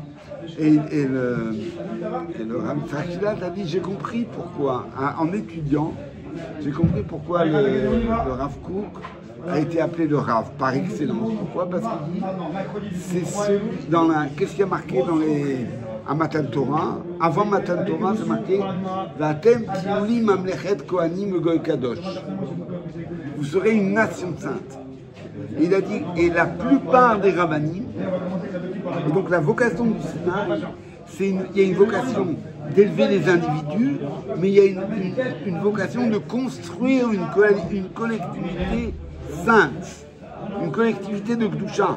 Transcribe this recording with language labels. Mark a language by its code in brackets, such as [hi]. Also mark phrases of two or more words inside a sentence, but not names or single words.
[fr] Et le Rav Yitzhak a dit, j'ai compris pourquoi, en étudiant, j'ai compris pourquoi le Rav Kook a été appelé le Rav par excellence. Pourquoi? Parce qu'il dit, c'est celui qu'est-ce qui a marqué à Matan Torah? Avant Matan Torah, c'est marqué [he] ואתם תהיו לי ממלכת כהנים גוי קדוש. [fr] Vous serez une nation sainte. Il a dit, et la plupart des rabbanim, et donc la vocation du Sinaï, il y a une vocation d'élever les individus, mais il y a une vocation de construire une collectivité sainte, une collectivité de Gdusha.